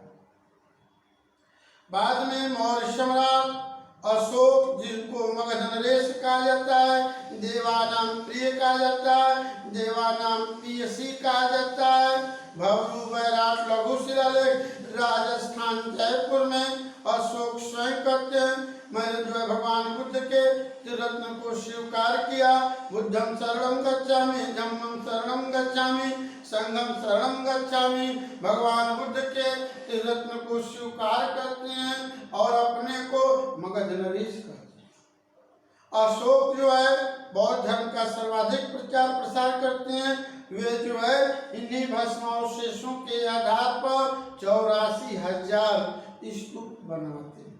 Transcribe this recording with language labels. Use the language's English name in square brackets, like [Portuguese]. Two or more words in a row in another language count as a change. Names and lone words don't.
[Hindi] बाद में मौर्य सम्राट अशोक, जिनको मगध नरेश कहा जाता है, देवानाम प्रिय कहा जाता है, देवानाम पियसी कहा जाता है, भवरू बैराट लघु शिलालेख राजस्थान जयपुर में अशोक स्वयं करते हैं, मैंने जो है भगवान बुद्ध के त्रिरत्न को स्वीकार किया। [Pali] बुद्धं शरणं गच्छामि, धम्मं शरणं गच्छामि, संघं शरणं गच्छामि। [Hindi] भगवान बुद्ध के त्रिरत्न को स्वीकार करते हैं और अपने को मगध नरेश कहते हैं। अशोक जो है बौद्ध धर्म का सर्वाधिक प्रचार प्रसार करते हैं। वे जो है इन्हीं भस्मावशेषों के आधार पर 84,000 स्तूप बनाते हैं।